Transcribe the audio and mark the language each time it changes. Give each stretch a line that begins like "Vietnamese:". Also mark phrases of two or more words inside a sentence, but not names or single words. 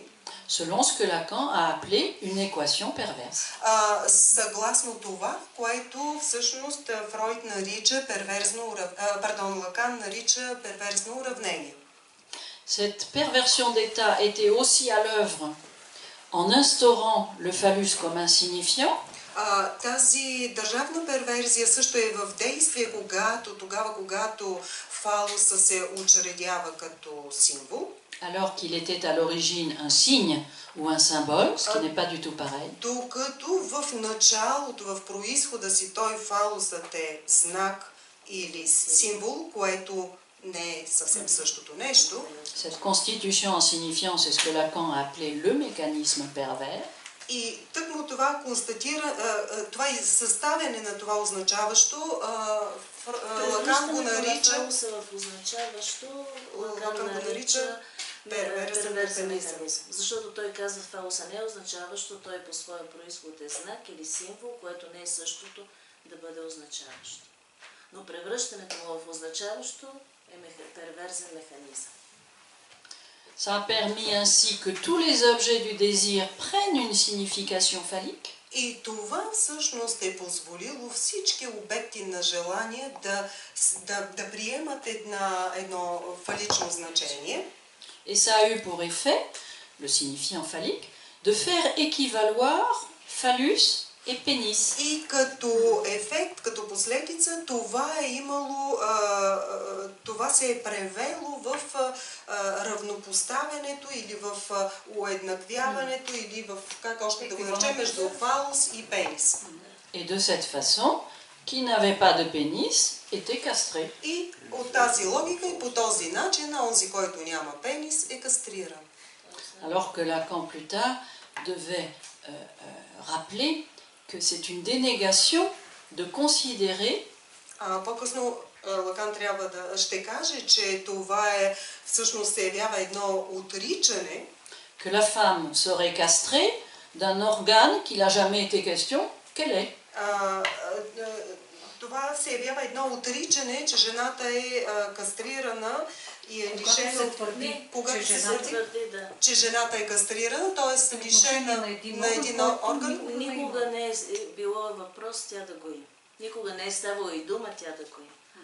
French: Selon ce que Lacan a appelé une équation perverse.
Bulgarian: Съгласно това, което всъщност Фройд нарича перверзно, Лакан нарича перверзно уравнение.
French: Cette perversion d'État était aussi à l'œuvre en instaurant le phallus comme insignifiant.
Bulgarian: Тази държавна перверзия също е в действие, когато фалуса се учредява като символ.
French: Alors qu'il était à l'origine un signe ou un symbole, ce qui n'est pas du tout pareil.
Bulgarian: Докато в началото, в произхода си, той фалусът е знак или символ, което не е съвсем същото нещо.
French: Cette constitution en signifiant, c'est ce que Lacan a appelé le mécanisme pervers.
Bulgarian: И тъкмо това това съставяне на това означаващо, Лакан го нарича перверзен механизъм. Защото той казва, фалуса не е означаващо, той по своя произход е знак или символ, което не е същото да бъде означаващо. Но превръщането му в означаващо е перверзен механизъм.
French: Ça a permis ainsi que tous les objets du désir prennent une signification phallique.
Bulgarian: И това всъщност е позволило всички обекти на желание да приемат едно фалично значение.
French: Et ça a eu pour effet, le signifiant phallique, de faire équivaloir phallus et pénis.
Bulgarian: И като ефект, като последица, това е имало, това се е превело в равнопоставянето или в уеднаквяването или в, как още да го наречем, между фалус и пенис.
French: Et de cette façon, qui n'avait pas de pénis était castré.
Bulgarian: И от тази логика и по този начин, онзи, който няма пенис, е кастриран.
French: Alors que Lacan plus tard devait rappeler que c'est une dénégation de considérer
Bulgarian: по-късно Лакан ще каже, че това е всъщност се явява едно отричане,
French: que la femme serait castrée d'un organe qui n'a jamais été question qu'elle est.
Bulgarian: Това се явява едно отричане, че жената е кастрирана и е лишена, когато се твърди, че жената е кастрирана, т.е. лишена на един орган. Никога не е било въпрос тя да го има. Никога не е ставало и дума тя да го има.